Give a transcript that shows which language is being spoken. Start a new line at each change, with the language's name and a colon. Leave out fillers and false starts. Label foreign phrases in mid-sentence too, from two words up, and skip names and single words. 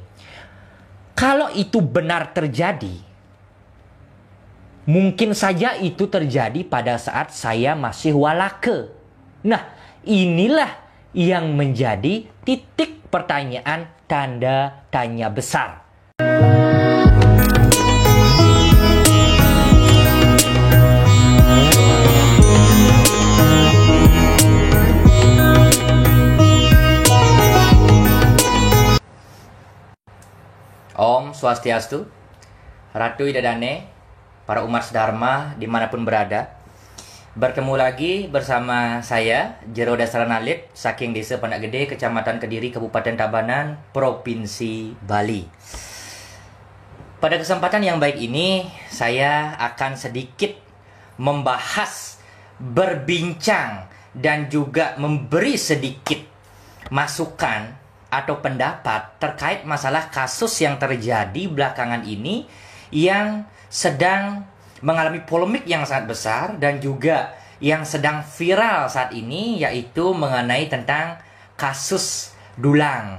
Indonesian: Kalau itu benar terjadi, mungkin saja itu terjadi pada saat saya masih walake. Nah, inilah yang menjadi titik pertanyaan tanda tanya besar.
Balinese: Om Swastiastu, Ratu Idadane,
Indonesian: para umat sedharma dimanapun berada. Bertemu lagi bersama saya, Jero Dasranalit, saking Desa Pandak Gede, Kecamatan Kediri, Kabupaten Tabanan, Provinsi Bali. Pada kesempatan yang baik ini, saya akan sedikit membahas, berbincang, dan juga memberi sedikit masukan atau pendapat terkait masalah kasus yang terjadi belakangan ini yang sedang mengalami polemik yang sangat besar dan juga yang sedang viral saat ini, yaitu mengenai tentang kasus dulang.